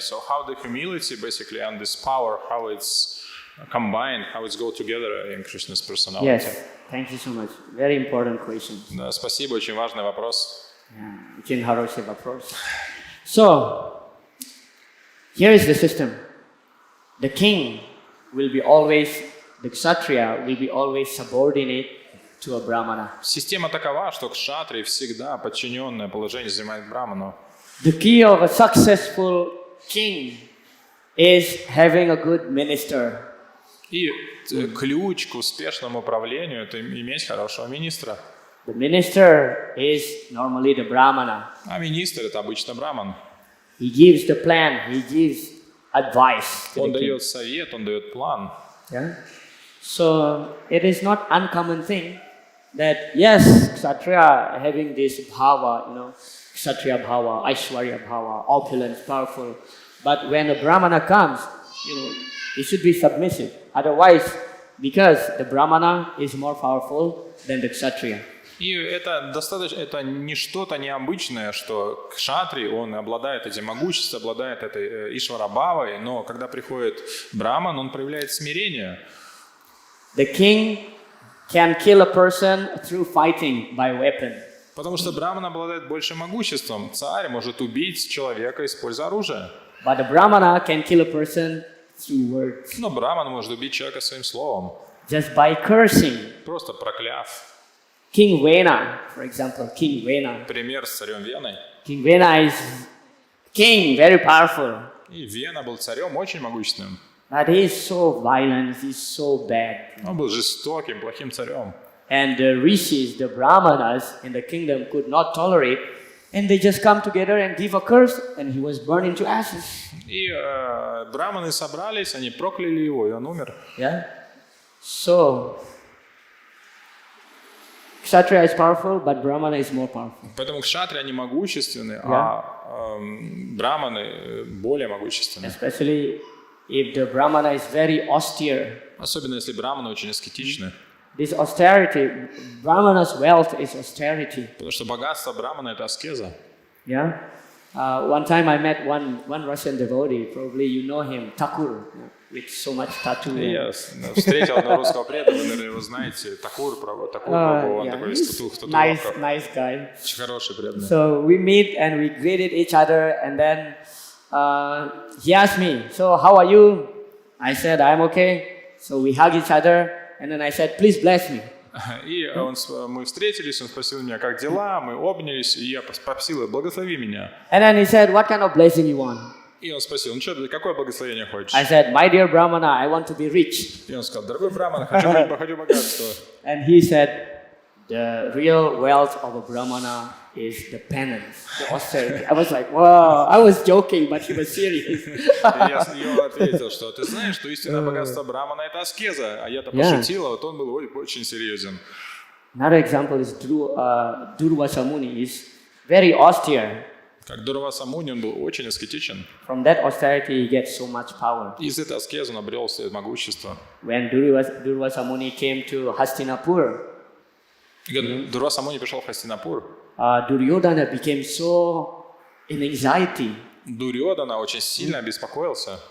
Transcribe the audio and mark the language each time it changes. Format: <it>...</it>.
<en>So how the humility basically and this power, how it's combined, how it's go together in Krishna's personality. Yes, thank you so much. Very important question.</en> <ru>Да, спасибо, очень важный вопрос. Очень хороший вопрос.</ru> <en>So, here is the system. The king will be always, the kshatriya will be always subordinate to a brahmana.</en> <ru>Система такова, что кшатрий всегда подчиненное положение занимает браману.</ru> <en>The key of a successful king is having a good minister.</en> <ru>И ключ к успешному управлению – это иметь хорошего министра.</ru> <en>The minister is normally the brahmana.</en> <ru>А министр – это обычно браман.</ru> <en>He gives the plan, he gives advice to</en> <ru>Он</ru> <en>the king.</en> <ru>дает совет, он дает план.</ru> <en>Yeah? So it is not uncommon thing that yes, kshatriya having this bhava, kshatriya bhava, aishwarya bhava, opulence, powerful. But when a brahmana comes, he should be submissive. Otherwise, because the Brahmana is more powerful than the Kshatriya.</en> <ru>И это достаточно, это не что-то необычное, что кшатри, он обладает этим могуществом, обладает этой ишварабхавой, но когда приходит браман, он проявляет смирение.</ru> <en>The king can kill a person through fighting by weapon.</en> <ru>Потому что браман обладает большим могуществом. Царь может убить человека, используя оружие.</ru> <en>But the Brahmana can kill a person through words.</en> <ru>Но браман может убить человека своим словом,</ru> <en>Just by cursing.</en> <ru>просто прокляв.</ru> <en>King Vena, for example, King Vena.</en> <ru>Пример с царем Веной.</ru> <en>King Vena is king, very powerful.</en> <ru>И Вена был царем очень могущественным.</ru> <en>But he is so violent, he's so bad.</en> <ru>Он был жестоким, плохим царем.</ru> <en>And the rishis, the brahmanas in the kingdom could not tolerate, and they just come together and give a curse, and he was burned into ashes.</en> <ru>И браманы собрались, они прокляли его, и он умер.</ru> <en>Yeah? So, Kshatriya is powerful, but Brahmana is more powerful.</en> <ru>Поэтому кшатри, они могущественны, а браманы более могущественны.</ru> <en>Especially if the Brahmana is very austere.</en> <ru>Особенно если браманы очень аскетичны.</ru> <en>This austerity, Brahmana's wealth is austerity.</en> <ru>Потому что богатство брамана – это аскеза.</ru> <en>Yeah. One time I met one Russian devotee, probably you know him, Thakur, with so much tattoo.</en> <ru>Я встретил одного русского преданного, наверное, вы знаете, Такур, он</ru> <en>Yeah,</en> <ru>такой</ru> <en>he's</en> <ru>в</ru> <en>nice</en> <ru>татуировках.</ru> <en>guy.</en> <ru>Очень хороший преданный.</ru> <en>So we meet and we greeted each other, and then he asked me, "So how are you?" I said, "I'm okay." So we hug each other, and then I said, "Please bless me."</en> <ru>И мы встретились, он спросил меня, как дела, мы обнялись, и я попросил его, благослови меня.</ru> <en>And then he said, "What kind of blessing you want?"</en> <ru>И он спросил, ну что, какое благословение хочешь?</ru> <en>I said, "My dear Brahmana, I want to be rich."</en> <ru>И он сказал, дорогой браман, хочу богатства.</ru> <en>And he said, "The real wealth of a Brahmana is the penance, the austerity." I was like, wow, I was joking, but he was serious.</en> <ru>И я ему ответил, что ты знаешь, что истинное богатство брамана – это аскеза, а я-то пошутил, а вот он был очень серьезен.</ru> <en>Another example is Durvasa Muni is very austere.</en> <ru>Как Дурваса Муни, он был очень аскетичен.</ru> <en>From that austerity, he gets so much power.</en> <ru>Из этой аскезы он обрел свое могущество.</ru> <en>When Durvasa Muni came to Hastinapur,</en> <ru>Дурваса Муни пришел в Хастинапур.</ru> <en>Duryodhana became so in anxiety.</en> <ru>Дурьодана очень сильно обеспокоился.</ru>